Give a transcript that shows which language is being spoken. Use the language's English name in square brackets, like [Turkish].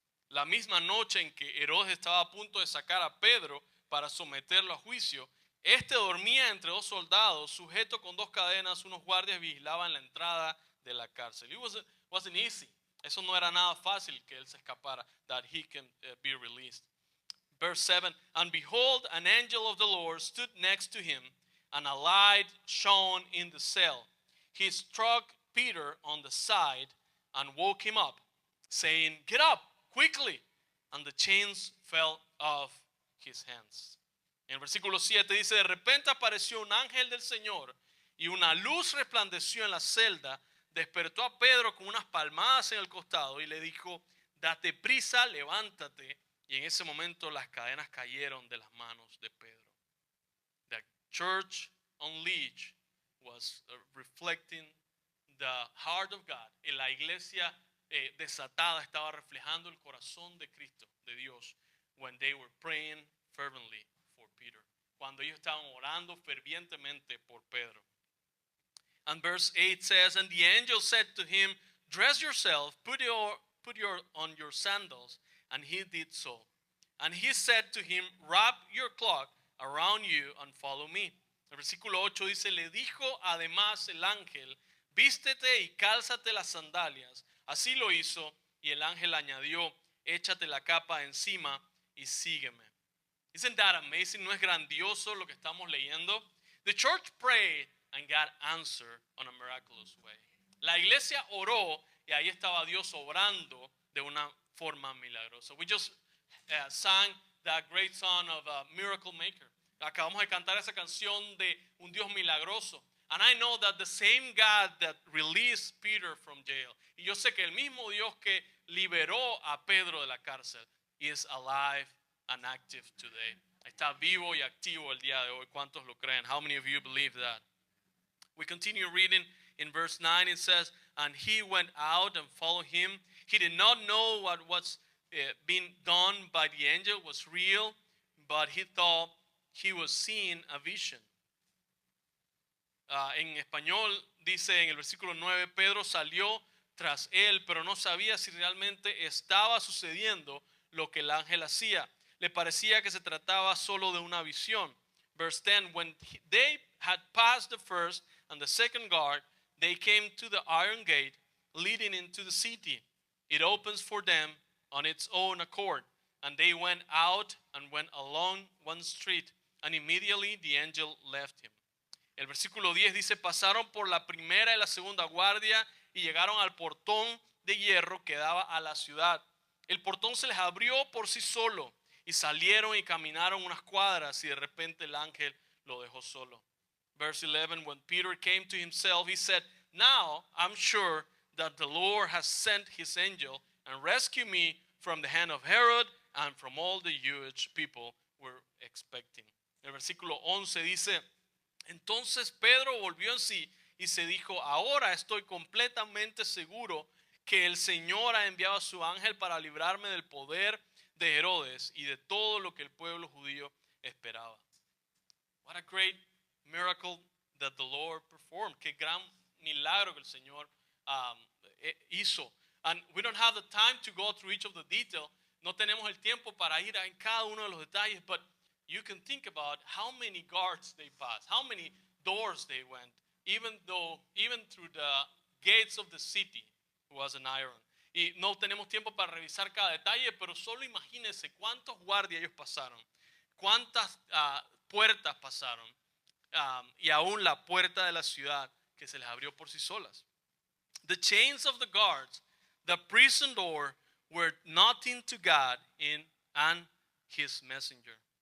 [Spanish] La misma noche en que Herodes estaba a punto de sacar a Pedro para someterlo a juicio, este dormía entre dos soldados, sujeto con dos cadenas. Unos guardias vigilaban la entrada de la cárcel. [English] It wasn't easy. [Spanish] Eso no era nada fácil que él se escapara, [English] that he can be released. Verse 7, and behold, an angel of the Lord stood next to him, and a light shone in the cell. He struck Peter on the side and woke him up, saying, get up, quickly. And the chains fell off his hands. [Spanish] En el versículo 7 dice, de repente apareció un ángel del Señor, y una luz resplandeció en la celda. Despertó a Pedro con unas palmadas en el costado y le dijo, date prisa, levántate. Y en ese momento las cadenas cayeron de las manos de Pedro. [English] The church unleashed was reflecting the heart of God. [Spanish] En la iglesia desatada estaba reflejando el corazón de Cristo, de Dios, [English] when they were praying fervently for Peter. [Spanish] cuando ellos estaban orando fervientemente por Pedro. [English] And verse 8 says, and the angel said to him, dress yourself, put on your sandals. And he did so. And he said to him, wrap your cloak around you and follow me. [Spanish] El versículo 8 dice, le dijo además el ángel, vístete y cálzate las sandalias. Así lo hizo, y el ángel añadió, échate la capa encima y sígueme. [English] Isn't that amazing? [Spanish] ¿No es grandioso lo que estamos leyendo? [English] The church prayed and God answered on a miraculous way. [Spanish] La iglesia oró y ahí estaba Dios obrando de una forma milagrosa. [English] We just sang that great song of a miracle maker. [Spanish] Acabamos de cantar esa canción de un Dios milagroso. [English] And I know that the same God that released Peter from jail, [Spanish] y yo sé que el mismo Dios que liberó a Pedro de la cárcel [English] is alive and active today. [Spanish] Está vivo y activo el día de hoy. ¿Cuántos lo creen? [English] How many of you believe that? We continue reading in verse 9. It says, and he went out and followed him. He did not know what was being done by the angel was real, but he thought he was seeing a vision. [Spanish] En español dice en el versículo 9, Pedro salió tras él, pero no sabía si realmente estaba sucediendo lo que el ángel hacía. Le parecía que se trataba solo de una visión. [English] Verse 10, when they had passed the first and the second guard, they came to the iron gate leading into the city. It opens for them on its own accord. And they went out and went along one street, and immediately the angel left him. [Spanish] El versículo 10 dice, pasaron por la primera y la segunda guardia y llegaron al portón de hierro que daba a la ciudad. El portón se les abrió por sí solo y salieron y caminaron unas cuadras y de repente el ángel lo dejó solo. [English] Verse 11, when Peter came to himself, he said, now I'm sure that the Lord has sent his angel and rescued me from the hand of Herod and from all the huge people were expecting. [Spanish] El versículo 11 dice, entonces Pedro volvió en sí y se dijo, ahora estoy completamente seguro que el Señor ha enviado a su ángel para librarme del poder de Herodes y de todo lo que el pueblo judío esperaba. [English] What a great miracle that the Lord performed. [Spanish] Qué gran milagro que el Señor hizo. [English] And we don't have the time to go through each of the details. [Spanish] No tenemos el tiempo para ir en cada uno de los detalles, [English] but you can think about how many guards they passed, how many doors they went, even through the gates of the city was an iron. [Spanish] Y no tenemos tiempo para revisar cada detalle, pero solo imagínense cuántos guardias ellos pasaron, cuántas puertas pasaron, y aún la puerta de la ciudad que se les abrió por sí solas. [English] The chains of the guards, the prison door, were nothing to God and his messenger.